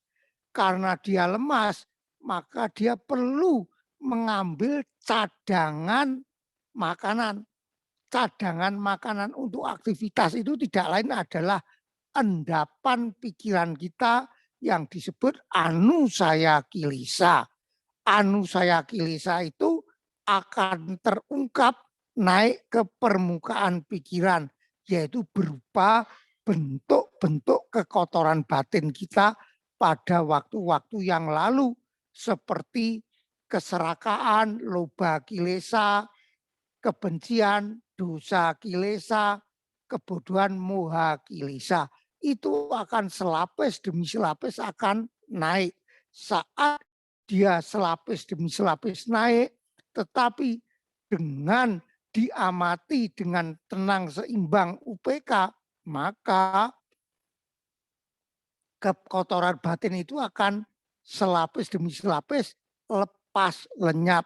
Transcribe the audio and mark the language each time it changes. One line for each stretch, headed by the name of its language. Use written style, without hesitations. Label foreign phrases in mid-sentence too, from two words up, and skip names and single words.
Indonesian: Karena dia lemas, maka dia perlu mengambil cadangan makanan. Cadangan makanan untuk aktivitas itu tidak lain adalah endapan pikiran kita yang disebut
Pali: anusaya kilesa. Anusaya kilesa
Indonesian: itu akan terungkap naik ke permukaan pikiran, yaitu berupa bentuk-bentuk kekotoran batin kita pada waktu-waktu yang lalu, seperti keserakaan,
Pali: loba kilesa,
Indonesian: kebencian,
Pali: dosa kilesa,
Indonesian: kebodohan,
Pali: moha kilesa.
Indonesian: Itu akan selapis demi selapis akan naik. Saat dia selapis demi selapis naik, tetapi dengan diamati dengan tenang seimbang UPK, maka kekotoran batin itu akan selapis demi selapis lepas lenyap.